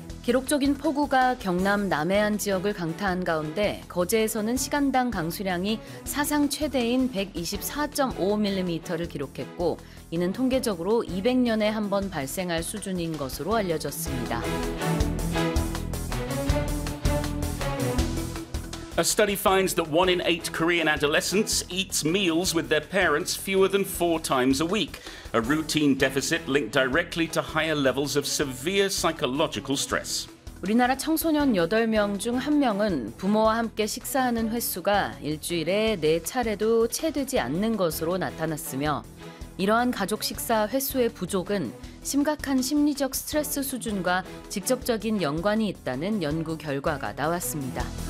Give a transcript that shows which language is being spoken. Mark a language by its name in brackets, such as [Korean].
[Korean] 기록적인 폭우가 경남 남해안 지역을 강타한 가운데 거제에서는 시간당 강수량이 사상 최대인 124.5mm를 기록했고, 이는 통계적으로 200년에 한 번 발생할 수준인 것으로 알려졌습니다. [English] A study finds that one in eight Korean adolescents eats meals with their parents fewer than four times a week, a routine deficit linked directly to higher levels of severe psychological stress. [Korean] 우리나라 청소년 8명 중 1명은 부모와 함께 식사하는 횟수가 일주일에 네 차례도 채 되지 않는 것으로 나타났으며, 이러한 가족 식사 횟수의 부족은 심각한 심리적 스트레스 수준과 직접적인 연관이 있다는 연구 결과가 나왔습니다.